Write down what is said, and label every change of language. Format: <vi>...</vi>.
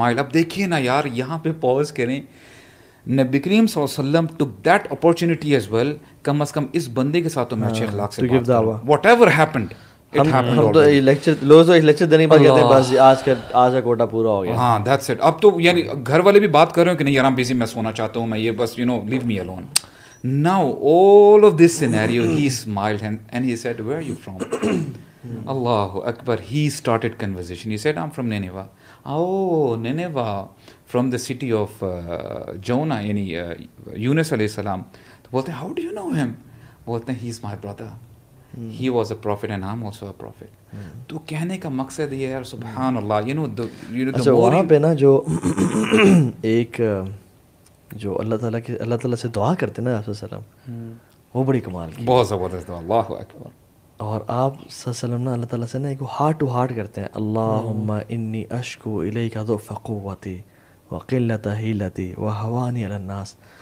<ur>اب دیکھیے نا یار، یہاں پہ پوز کریں. نبی کریم صلی اللہ علیہ وسلم</ur> <en>took that opportunity as well.</en> <ur>کم از کم اس بندے کے ساتھ تو میں اچھے اخلاق سے بات کروں.</ur> <en>whatever happened</en> <ur>ہم تو لیکچر دینے کے بعد کہتے ہیں بس آج کا کوٹا پورا ہو گیا.</ur> <en>ہاں that's it.</en> <ur>اب تو یعنی گھر والے بھی بات کر رہے ہیں کہ نہیں یار بیزی، میں سونا چاہتا ہوں، میں یہ بس</ur> <en>Leave me alone. Now all of this scenario he smiled and he said where are you from? Allahu Akbar. He started conversation. He said I'm from Nineveh. Oh, Nineveh, from the city of Jonah, یعنی یونس علیہ السلام.</en> <ur>تو بولتے ہیں</ur> <en>how do you know him?</en> <ur>بولتے ہیں</ur> <en>he is my brother. He was a prophet and I am also a prophet.</en> <ur>تو کہنے کا مقصد یہ ہے یار سبحان اللہ,</ur> <en>you know</en> <ur>اچھا وہاں پہ نا جو ایک جو اللہ تعالیٰ سے دعا کرتے نا آپ صلی اللہ علیہ وسلم, وہ بڑی کمال کی, بہت زبردست دعا, اللہ اکبر. اور آپ صلی اللہ علیہ وسلم نا اللہ تعالیٰ سے نا ایک ہارٹ ٹو ہارٹ کرتے ہیں,</ur> <ar>اللہم انی اشکو الیک ضعف قوتی وقلت حیلتی وہوانی علی الناس.</ar>